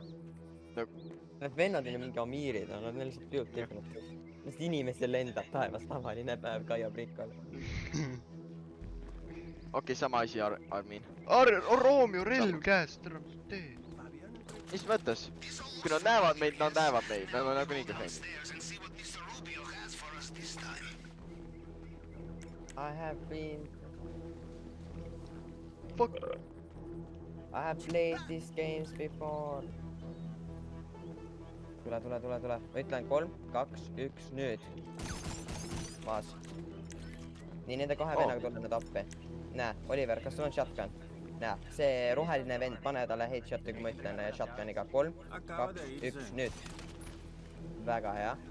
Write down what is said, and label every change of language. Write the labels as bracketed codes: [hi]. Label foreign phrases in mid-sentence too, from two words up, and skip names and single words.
[et] Need vennad on ju mingi amiirid, nad on lihtsalt püüd teevad. Lihtsalt inimestel lendab taevas tavaline päev Kaia Prikol. Okei, sama asi, Armin. Roomio relv käes, tere, mis sa teed? Mis mõttes? Kui nad näevad meid, nad näevad meid. Nad on nagu nii kõhvendid. [en] I have been... Fuck. I have played these games before. [et] Tule. Ütlen 3, 2, 1, nüüd. Maas. Nii, nende kahe vennaga tuleb nüüd appi. Näe, Oliver, kas sul on shotgun? Näe, see roheline vend, pane talle headshot'i, kui ma ütlen shotguniga. 3, 2, 1, nüüd. Väga hea.